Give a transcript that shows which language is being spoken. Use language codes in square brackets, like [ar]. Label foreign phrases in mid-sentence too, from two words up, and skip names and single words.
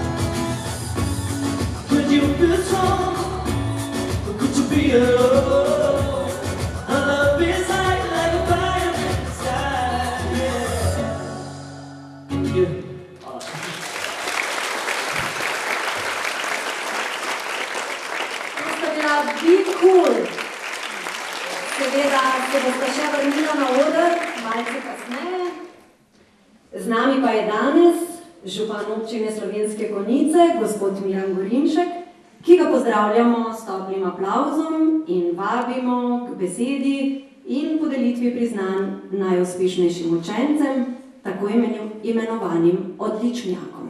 [en] Could you feel strong? Or could you be alone? Our love is like a fire in the sky. Yeah. Thank you. [sl] To sta bila Be Cool. Seveda se boste še vrnila na oder, malce kasneje. Z nami pa je danes župan občine Slovenske Konjice, gospod Miran Gorinšek, ki ga pozdravljamo s toplim aplavzom in vabimo k besedi in podelitvi priznanj najuspešnejšim učencem, tako imenovanim odličnjakom.